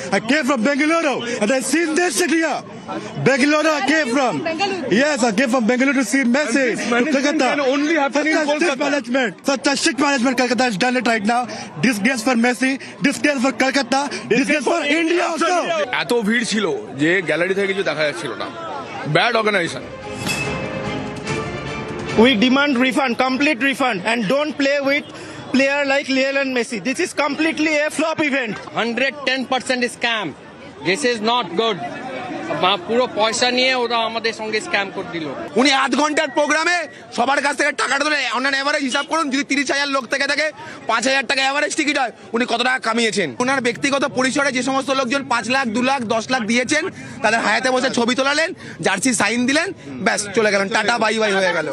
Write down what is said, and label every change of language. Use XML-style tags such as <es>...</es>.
<en>I came from Bengaluru and I seen this city here. Bengaluru I came from. Yes, I came from Bengaluru to see Messi. And this management can only happen in Kolkata. Such a shit management Kolkata has done it right now. Disgrace for Messi, disgrace for Kolkata, disgrace for India also.</en> <bn>এত ভিড় ছিল যে gallery থেকে কিছু দেখা যাচ্ছিল না।</bn> <en>Bad organisation. We demand refund, complete refund, and don't play with player like Lionel Messi. This is completely a flop event. 110% scam. This is not good.</en> <bn>পুরো পয়সা নিয়ে ওরা আমাদের সঙ্গে স্ক্যাম করে দিল। উনি আধ ঘন্টার প্রোগ্রামে সবার কাছ থেকে টাকাটা ধরে অন্যান্য এভারেজ হিসাব করুন, যদি 30,000 লোক থেকে থাকে 5,000 টাকা এভারেজ টিকিট হয়, উনি কত টাকা কামিয়েছেন। ওনার ব্যক্তিগত পরিসরে যে সমস্ত লোকজন 5 লাখ 2 লাখ 10 লাখ দিয়েছেন তাদের হায়াতে বসে ছবি তোলালেন, জার্সি সাইন দিলেন, ব্যাস চলে গেলেন, টাটা বাই বাই হয়ে গেল।</bn>